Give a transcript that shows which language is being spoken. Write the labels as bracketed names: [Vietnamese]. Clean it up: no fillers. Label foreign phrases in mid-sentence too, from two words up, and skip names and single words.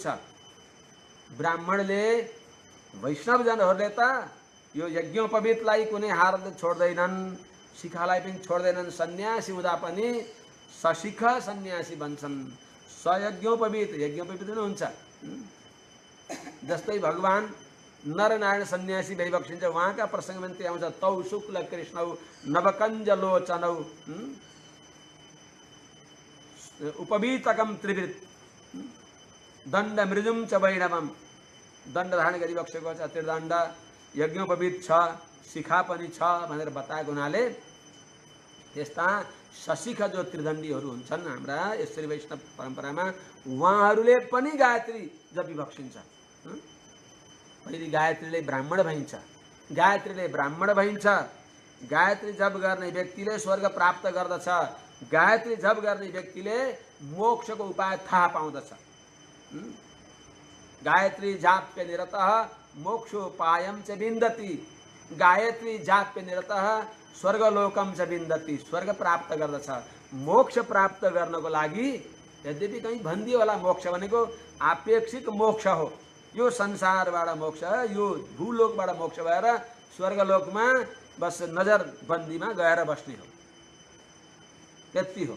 [Nepali] ब्राह्मणले वैष्णवजनहरूले त यो यज्ञोपवीतलाई कुनै हारले छोड्दैनन्, शिखालाई पनि छोड्दैनन्। सन्यासी हुँदा पनि सशिख सन्यासी बन्छन्। सयज्ञोपवीत, यज्ञोपवीत पनि हुन्छ। जस्तै भगवान नरनारायण सन्यासी भइबक्सिन्छ। उहाँका प्रसङ्गमा पनि त्यही आउँछ। [Sanskrit] तौ शुक्ल कृष्णौ नवकञ्जलोचनौ उपवीतकम त्रिवृत दण्ड मृजुम च वैणवम। [Nepali] दण्ड धारण गरिबक्सेको छ, त्रिदण्ड, यज्ञोपवीत छ, शिखा पनि छ भनेर बताएको हुनाले त्यस्ता सशिख जो त्रिदण्डीहरू हुन्छन् हाम्रा यसरी वैष्णव परम्परामा, उहाँहरूले पनि गायत्री जपिबक्सिन्छ। पहिले गायत्रीले ब्राह्मण भइन्छ। गायत्रीले ब्राह्मण भइन्छ। गायत्री जप गर्ने व्यक्तिले स्वर्ग प्राप्त गर्दछ। गायत्री जप गर्ने व्यक्तिले मोक्षको उपाय थाहा पाउँदछ। [Sanskrit] गायत्री जाप्य निरतः मोक्षोपायम च विन्दति। गायत्री जाप्य निरतः स्वर्गलोकम च विन्दति। [Nepali] स्वर्ग प्राप्त गर्दछ। मोक्ष प्राप्त गर्नको लागि यद्यपि कहीँ भनिदियो होला मोक्ष भनेको आपेक्षिक मोक्ष हो, यो संसारबाट मोक्ष, यो भूलोकबाट मोक्ष भएर स्वर्गलोकमा बस नजरबन्दीमा गएर बस्ने हो, त्यति हो।